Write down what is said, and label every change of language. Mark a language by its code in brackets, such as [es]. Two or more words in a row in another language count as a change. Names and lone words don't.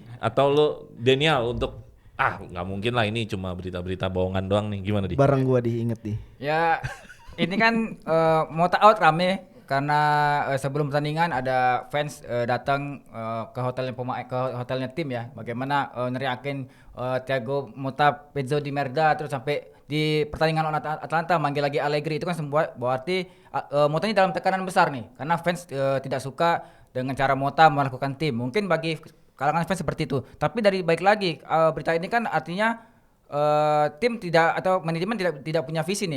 [id] Atau lu Daniel untuk nggak mungkin lah ini cuma berita-berita bohongan doang nih. Gimana Di? Bareng gua, Di, inget, Di. Ya ini kan Mota out rame karena sebelum pertandingan ada fans datang ke hotelnya tim ya. Bagaimana neriakin Thiago Motta [it] pezzo di merda [id] terus sampai di pertandingan lawan Atalanta manggil lagi Allegri, itu kan semua berarti Mota ini dalam tekanan besar nih karena fans tidak suka dengan cara Mota melakukan tim. Mungkin bagi kalangan fans seperti itu. Tapi dari baik lagi berita ini kan artinya tim tidak atau manajemen tidak punya visi nih.